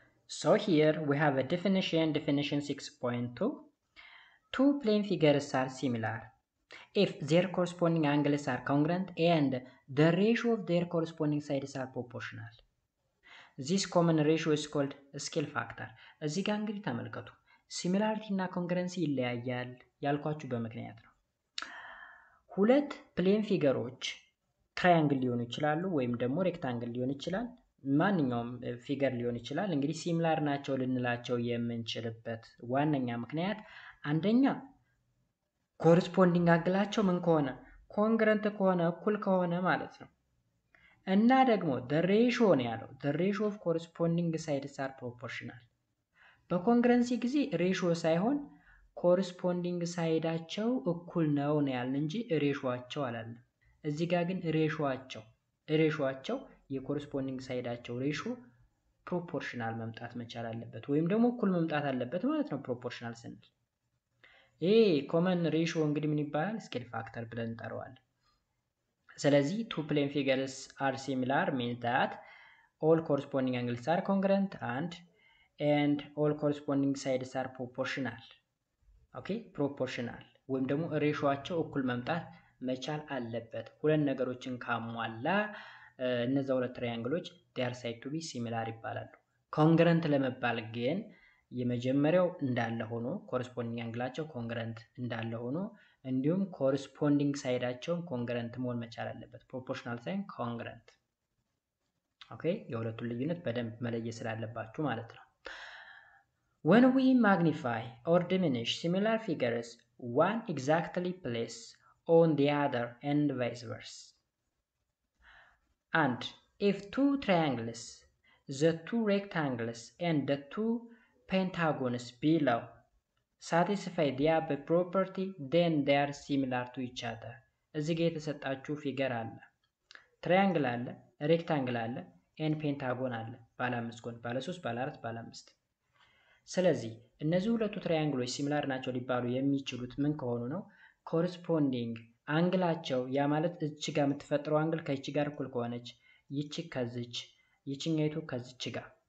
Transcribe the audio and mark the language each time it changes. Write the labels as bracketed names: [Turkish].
[English] ሶ ሂር ዊ ሃቭ አ ዴፊኒሽን 6.2 two plane figures are similar if their corresponding angles are congruent and the ratio of their corresponding sides are proportional. This common ratio is called scale factor. [Amharic] እዚህ ጋር እንግዲህ ተመልከቱ ሲሚላሪቲ እና ኮንግረንሲ ይለያያል ያልኳችሁ በምክንያት ነው። ሁለት ፕሌን ፊገሮች ትራያንግል ሊሆኑ ይችላሉ ወይም ደግሞ ሬክታንግል ሊሆን ይችላል፣ ማንኛውም ፊገር ሊሆን ይችላል። እንግዲህ ሲሚላር ናቸው ልንላቸው የምንችልበት ዋነኛ ምክንያት አንደኛ ኮሪስፖንዲንግ አንግላቸው ምን ከሆነ ኮንግረንት ከሆነ እኩል ከሆነ ማለት ነው። እና ደግሞ [English] the ratio [Amharic] ነው ያለው [English] the ratio of corresponding sides are proportional። [Amharic] በኮንግረንሲ ጊዜ ሬሽዮ ሳይሆን ኮሪስፖንዲንግ ሳይዳቸው እኩል ነው ያልን እንጂ ሬሽዮአቸው አላለም። እዚህ ጋር ግን ሬሽዮአቸው የኮሪስፖንዲንግ ሳይዳቸው ሬሽዮ ፕሮፖርሽናል መምጣት መቻል አለበት ወይም ደግሞ እኩል መምጣት አለበት ማለት ነው። ፕሮፖርሽናል ስንል ይሄ ኮመን ሬሽዮ እንግዲህ ምን ይባላል? ስኬል ፋክተር ብለን እንጠራዋለን። ስለዚህ [English] two plane figures are similar means that all corresponding angles are congruent and all corresponding sides are proportional. [Amharic] Okay, proportional ወይም ደግሞ ሬሽዮአቸው እኩል መምጣት መቻል አለበት። ሁለት ነገሮችን ካሟላ እነዛ ሁለት ትራያንግሎች [English] they are said to be similar [Amharic] ይባላሉ። ኮንግረንት ለመባል ግን የመጀመሪያው እንዳለ ሆኖ ኮሪስፖንዲንግ አንግላቸው ኮንግረንት እንዳለ ሆኖ እንዲሁም ኮሪስፖንዲንግ ሳይዳቸውን ኮንግረንት መሆን መቻል አለበት። ፕሮፖርሽናል ሳይሆን ኮንግረንት። ኦኬ፣ የሁለቱን ልዩነት በደንብ መለየት ስላለባችሁ ማለት ነው። [English] when we magnify or diminish similar figures one exactly place on the other and vice versa. And if two triangles, the two rectangles and the two pentagons below satisfy the above property then they are similar to each other. [Amharic] እዚህ ጋር የተሰጣችሁ ፊገር አለ፣ ትራያንግል አለ፣ ሬክታንግል አለ፣ ኤን ፔንታጎን አለ። ባለ 5 ጎን፣ ባለ 3፣ ባለ 4፣ ባለ 5። ስለዚህ እነዚህ ሁለቱ ትራያንግሎች ሲሚላር ናቸው ሊባሉ የሚችሉት ምን ከሆኑ ነው? ኮሪስፖንዲንግ አንግላቸው ያ ማለት እቺ ጋር የምትፈጥረው አንግል ከእቺ ጋር እኩል ከሆነች ይቺ ከዚች ይቺኛይቱ ከዚች ጋር